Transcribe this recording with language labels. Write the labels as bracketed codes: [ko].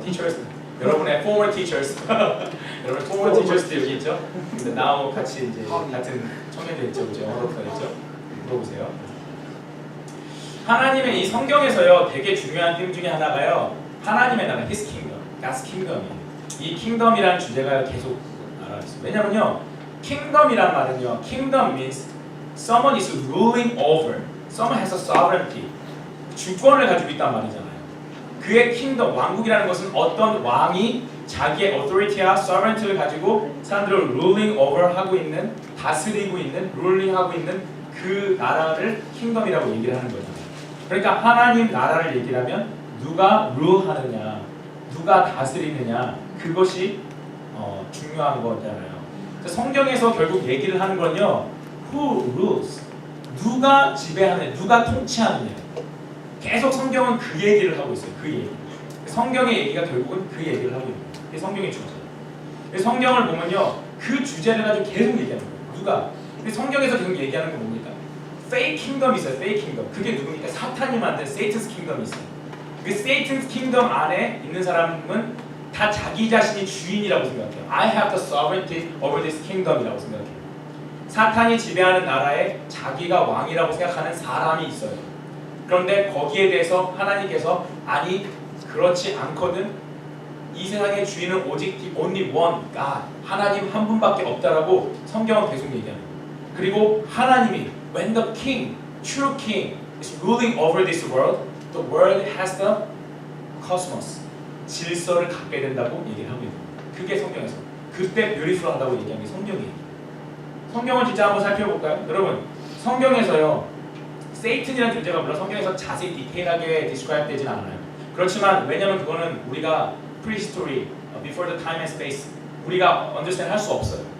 [ko] Teachers, 여러분의 [en] former teachers, [ko] 여러분 former teachers도 여기 있죠. 근데 now 같이 이제 같은 청년들 있죠, 그죠? 어른들 있죠. 물어보세요. 하나님의 이 성경에서요 되게 중요한 팀 중에 하나가요 하나님의 나라, [en] His Kingdom, God's Kingdom [ko] 이에요. 이 Kingdom이라는 주제가 계속 나와 있어요. 왜냐면요, Kingdom이란 말은요, [en] Kingdom means someone is ruling over, someone has a sovereignty, [ko] 주권을 가지고 있단 말이잖아요. 그의 킹덤, 왕국이라는 것은 어떤 왕이 자기의 authority와 sovereignty를 가지고 사람들을 [en] ruling over [ko] 하고 있는, 다스리고 있는, ruling 하고 있는 그 나라를 킹덤이라고 얘기를 하는 거잖아요. 그러니까 하나님 나라를 얘기를 하면 누가 rule하느냐, 누가 다스리느냐, 그것이 중요한 거잖아요. 성경에서 결국 얘기를 하는 건요, [en] who rules, [ko] 누가 지배하느냐, 누가 통치하느냐. 계속 성경은 그 얘기를 하고 있어요. 그 얘기. 성경의 얘기가 결국은 그 얘기를 하고 있는 거예요. 이게 성경의 주제예요. 성경을 보면요, 그 주제를 가지고 계속 얘기하는 거예요. 누가? 근데 성경에서 계속 얘기하는 건 뭡니까? Fake kingdom이 있어요. Fake kingdom. 그게 누굽니까? 사탄이 만든 Satan's kingdom이 있어요. 그 Satan's kingdom 안에 있는 사람은 다 자기 자신이 주인이라고 생각해요. [en] I have the sovereignty over this kingdom이라고 [ko] 생각해요. 사탄이 지배하는 나라에 자기가 왕이라고 생각하는 사람이 있어요. 그런데 거기에 대해서 하나님께서 아니, 그렇지 않거든. 이 세상의 주인은 오직 [en] the only one God, [ko] 하나님 한 분밖에 없다라고 성경은 계속 얘기합니다. 그리고 하나님이 [en] when the king, true king is ruling over this world, the world has the cosmos, [ko] 질서를 갖게 된다고 얘기를 하고 있는 거예요. 그게 성경에서. 그때 beautiful하다고 얘기하는 게 성경이에요. 성경을 진짜 한번 살펴볼까요? 여러분, 성경에서요, 세이튼이라는 존재가 물론 성경에서 자세히 디테일하게 디스크라이브 되진 않아요. 그렇지만 왜냐면 그거는 우리가 [en] prehistory, before the time and space, [ko] 우리가 understand 할 수 없어요.